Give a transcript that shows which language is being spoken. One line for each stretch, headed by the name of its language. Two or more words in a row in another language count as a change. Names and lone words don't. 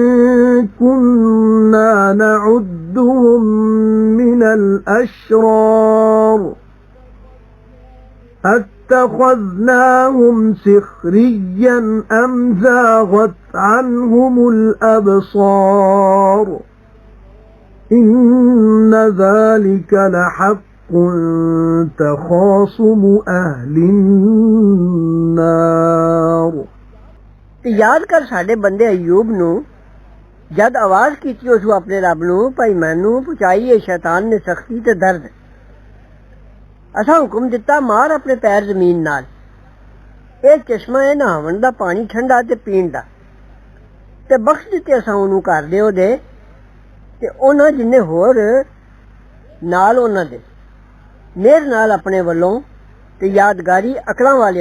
Arabic: كنا نعدهم من الأشرار اتخذناهم سخريا أم زاغت عنهم الأبصار إن ذلك لحق تخاصم أهل النار
Punjabi: ਤੇ ਯਾਦ ਕਰ ਸਾਡੇ ਬੰਦੇ ਅਯੂਬ ਨੂੰ ਜਦ ਆਵਾਜ਼ ਕੀਤੀ ਉਸ ਆਪਣੇ ਰੱਬ ਨੂੰ ਭਾਈ ਮੈਨੂੰ ਪਹੁੰਚਾਈ ਹੈ ਸ਼ੈਤਾਨ ਨੇ ਸਖਤੀ ਤੇ ਦਰਦ ਅਸਾਂ ਹੁਕਮ ਦਿੱਤਾ ਮਾਰ ਆਪਣੇ ਪੈਰ ਜ਼ਮੀਨ ਨਾਲ ਇਹ ਚਸ਼ਮਾ ਹੈ ਨਹਾਵਣ ਦਾ ਪਾਣੀ ਠੰਡਾ ਤੇ ਪੀਣ ਦਾ ਤੇ ਬਖਸ਼ ਦਿੱਤੇ ਅਸਾਂ ਉਹਨੂੰ ਘਰ ਦੇ ਉਹਦੇ ਤੇ ਉਹਨਾਂ ਜਿੰਨੇ ਹੋਰ ਨਾਲ ਉਹਨਾਂ ਦੇ ਮੇਰ ਨਾਲ ਆਪਣੇ ਵੱਲੋਂ ਤੇ ਯਾਦਗਾਰੀ ਅਕਲਾਂ ਵਾਲਿਆਂ